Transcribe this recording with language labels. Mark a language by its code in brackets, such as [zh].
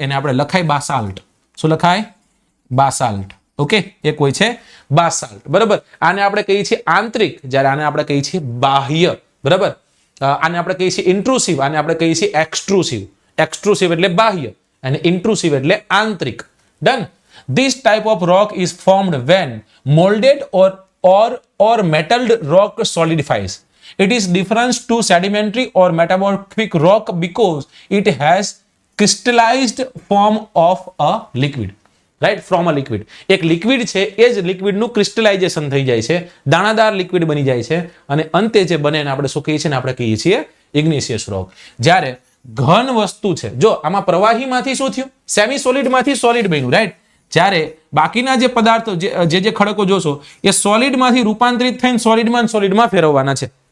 [gu] એને આપણે લખાય બાસાલ્ટ. શું લખાય? બાસાલ્ટ. ઓકે, એક હોય છે બાસાલ્ટ, બરાબર. આને આપણે કહીએ છીએ આંતરિક, જ્યારે આને આપણે કહીએ છીએ બાહ્ય, બરાબર. આને આપણે કહીએ છીએ ઇન્ટ્રુસિવ, આને આપણે કહીએ છીએ એક્સટ્રુસિવ. એક્સટ્રુસિવ એટલે બાહ્ય અને ઇન્ટ્રુસિવ એટલે આંતરિક. Done. [en] This type of rock is formed when molded or metalled rock solidifies. It is different to sedimentary or metamorphic rock because it has crystallized form of a liquid. Right, from a liquid. [gu] એક liquid છે એ જ લિક્વિડનું ક્રિસ્ટલાઇઝેશન થઈ જાય છે, દાણાદાર liquid બની જાય છે અને અંતે જે બને એને આપણે શું કહીએ છીએ? આપણે કહીએ છીએ ઇગ્નિશિયસ રોક. જ્યારે ઘન વસ્તુ છે, જો આમાં પ્રવાહીમાંથી શું થયું? સેમી સોલિડમાંથી સોલિડ બન્યું, રાઈટ. જ્યારે બાકીના જે પદાર્થો જે ખડકો જોશો એ સોલિડમાંથી રૂપાંતરિત થઈને સોલિડમાં ફેરવવાના છે.